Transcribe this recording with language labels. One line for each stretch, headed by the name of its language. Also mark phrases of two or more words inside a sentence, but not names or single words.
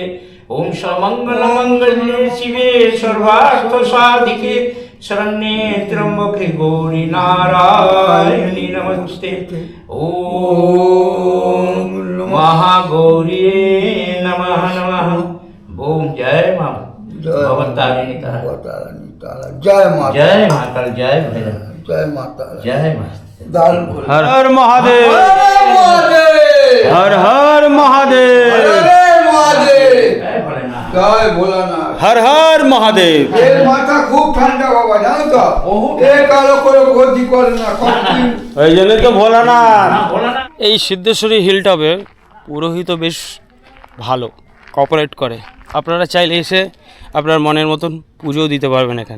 Sanskrit: ओम सर्वमंगल मंगले शिवे सर्वार्थ साधिके शरण्ये त्र्यंबके गौरी नारायणी नमस्ते। ओम महागौरी नमः नमः।
Hindi: ओम जय मां भवतारिणी जय माता, जय माता जय भैरव जय माता, जय मां। दारुण हर हर महादेव, हर हर महादेव, जय भोलेनाथ। जय भोलानाथ। हर हर महादेव।
Bangla: এর মাথা খুব ঠান্ডা বাবা, জানো তো? এ কালো করে গতি করে না, কতদিন ওই জন্যই তো ভোলানাথ। না ভোলানাথ এই সিদ্ধেশ্বরী হিলটপে পুরোহিত বেশ ভালো কোঅপারেট করে। আপনারা চাইলে এসে আপনার মনের মতন পুজোও দিতে পারবেন এখানে।